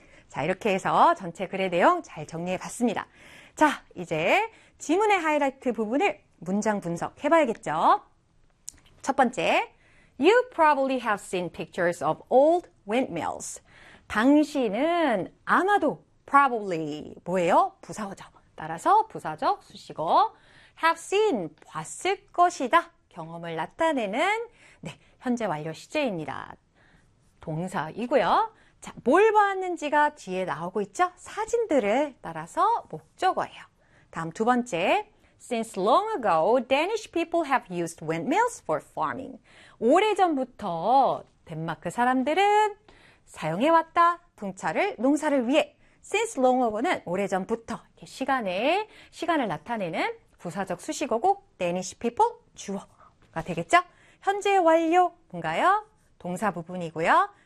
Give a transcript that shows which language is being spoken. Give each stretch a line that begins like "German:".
Korean: 자, 이렇게 해서 전체 글의 내용 잘 정리해 봤습니다. 자, 이제 지문의 하이라이트 부분을 문장 분석해 봐야겠죠?
English: 첫 번째, You probably have seen pictures of old windmills.
Korean: 당신은 아마도
English: probably
Korean: 뭐예요? 부사어죠. 따라서 부사적 수식어
English: have seen
Korean: 봤을 것이다. 경험을 나타내는 네, 현재 완료 시제입니다. 동사이고요. 자, 뭘 봤는지가 뒤에 나오고 있죠? 사진들을 따라서 목적어예요. 다음 두 번째.
English: Since long ago, Danish people have used windmills for farming.
Korean: 오래전부터 덴마크 사람들은 사용해왔다. 풍차를, 농사를 위해.
English: Since long ago
Korean: 는 오래전부터. 시간에, 시간을 나타내는 부사적 수식어고,
English: Danish people,
Korean: 주어가 되겠죠? 현재 완료, 뭔가요? 동사 부분이고요.